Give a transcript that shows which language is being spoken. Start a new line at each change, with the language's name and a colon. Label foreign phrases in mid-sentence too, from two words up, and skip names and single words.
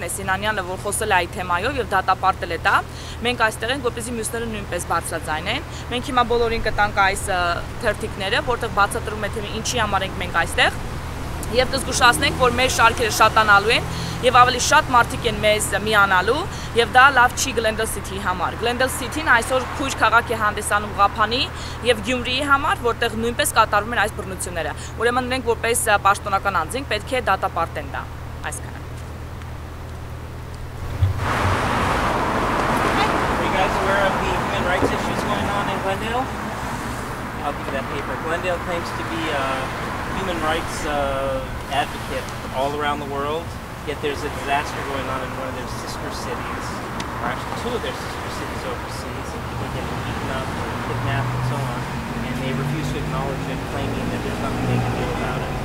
Armenian: է Սինանյանը, որ խոսել է այդ թեմայով եւ դատապարտել է դա։ Մենք այստեղ ենք, որպեսզի մյուսները նույնպես բարձրաձայնեն։ Մենք հիմա բոլորին կտանք այս թերթիկները, որտեղ բացատրում է թե ինչի համար ենք մենք այստեղ։ Եվ կզգուշացնենք, որ մեր շարքերը շատանալու են եւ ավելի շատ մարդիկ են մեզ միանալու եւ դա լավ չի Glendale City-ի համար։ Glendale City-ն այսօր քույր քաղաք է հանդիսանում Ղափանի եւ Գյումրիի համար, որտեղ նույնպես կատարվում են այս բռնությունները։ Ուրեմն մենք որպես պաշտոնական անձինք պետք է դատապարտեն դա։ Այսքանը։
English: Are you guys aware of the human rights issues going on in Glendale? I'll give you that paper. Glendale claims to be human rights advocate all around the world, yet there's a disaster going on in one of their sister cities, or actually two of their sister cities overseas, and people getting beaten up or kidnapped and so on, and they refuse to acknowledge it, claiming that there's nothing they can do about it.